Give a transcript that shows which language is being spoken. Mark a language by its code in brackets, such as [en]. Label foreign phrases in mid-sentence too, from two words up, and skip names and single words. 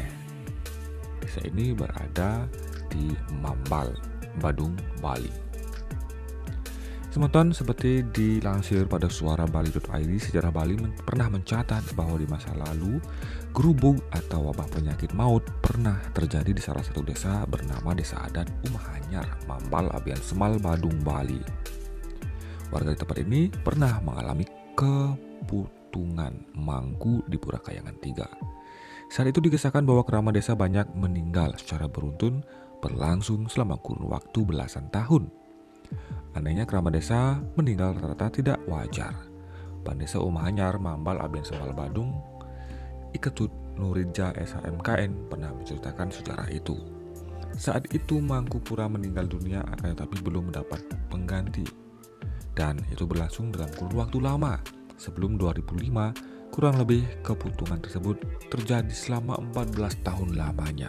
[id] Desa ini berada di Mambal, Badung, Bali. Semeton, seperti dilansir pada suarabali.id, sejarah Bali pernah mencatat bahwa di masa lalu gerubuk atau wabah penyakit maut pernah terjadi di salah satu desa bernama Desa Adat Umahanyar, Mambal, Abian Semal, Badung, Bali. Warga di tempat ini pernah mengalami keputungan mangku di Pura Kayangan 3. Saat itu dikisahkan bahwa kerama desa banyak meninggal secara beruntun berlangsung selama kurun waktu belasan tahun. Anehnya kerama desa meninggal rata-rata tidak wajar. Pandesa Umahanyar, Mambal, Abian Semal, Badung, Iketut Nuridja SHMKN pernah menceritakan sejarah itu. Saat itu Mangku Pura meninggal dunia akan tetapi belum mendapat pengganti. Dan itu berlangsung dalam kurun waktu lama. Sebelum 2005, kurang lebih keputungan tersebut terjadi selama 14 tahun lamanya.